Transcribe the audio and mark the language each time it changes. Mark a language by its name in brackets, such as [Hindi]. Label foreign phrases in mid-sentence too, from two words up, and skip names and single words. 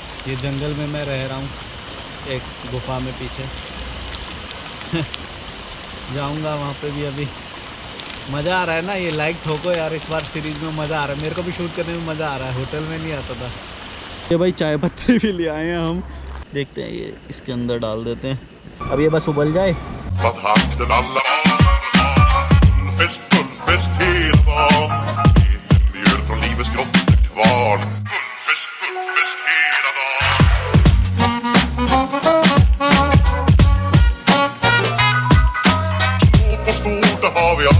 [Hindi] ये जंगल में मैं रह रहा हूँ, एक गुफा में पीछे जाऊंगा वहाँ पे भी। अभी मज़ा आ रहा है ना। ये लाइक ठोको यार, इस बार सीरीज़ में मज़ा आ रहा है। मेरे को भी शूट करने में मज़ा आ रहा है, होटल में नहीं आता था। ये भाई चाय पत्ती भी ले आए हैं हम। देखते हैं, ये इसके अंदर डाल देते हैं। अब ये बस उबल जाए। [Swedish] Vad hakten alla barn. Fullfest hela dagen. Mjöl från livets grottekvarn. Fullfest hela dagen. Stort på stort, det har vi